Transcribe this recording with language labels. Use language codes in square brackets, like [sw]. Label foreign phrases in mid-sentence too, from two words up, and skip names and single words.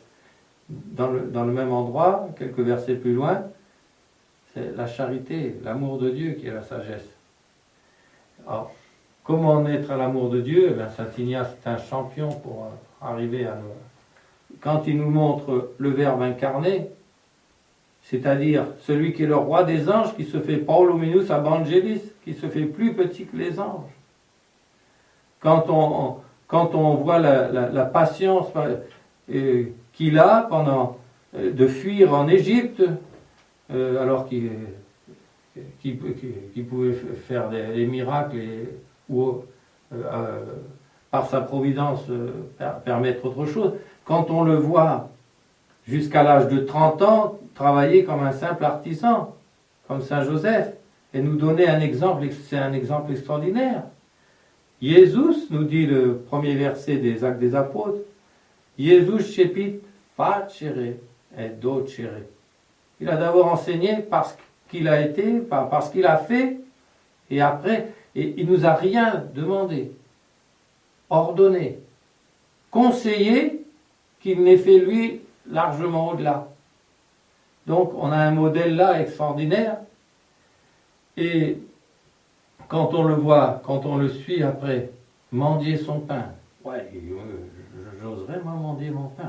[fr] Dans le même endroit, quelques versets plus loin, c'est la charité, l'amour de Dieu qui est la sagesse. Alors, comment naître à l'amour de Dieu? Saint Ignace est un champion pour arriver à nous. Quand il nous montre le Verbe incarné, c'est-à-dire celui qui est le roi des anges, qui se fait [la] Paulominus ab angelis, [fr] qui se fait plus petit que les anges. Quand on voit la patience qu'il a pendant de fuir en Égypte, alors qu'il pouvait faire des miracles ou par sa providence permettre autre chose, quand on le voit jusqu'à l'âge de 30 ans travailler comme un simple artisan, comme Saint Joseph, et nous donner un exemple, c'est un exemple extraordinaire. Jésus, nous dit le premier verset des Actes des Apôtres, Jésus [la] cepit facere et docere. [fr] Il a d'abord enseigné parce qu'il a été, parce qu'il a fait, et après, et il nous a rien demandé, ordonné, conseillé, qu'il n'ait fait lui largement au-delà. Donc on a un modèle là extraordinaire, et quand on le voit, quand on le suit après, mendier son pain, ouais, j'oserais moi mendier mon pain.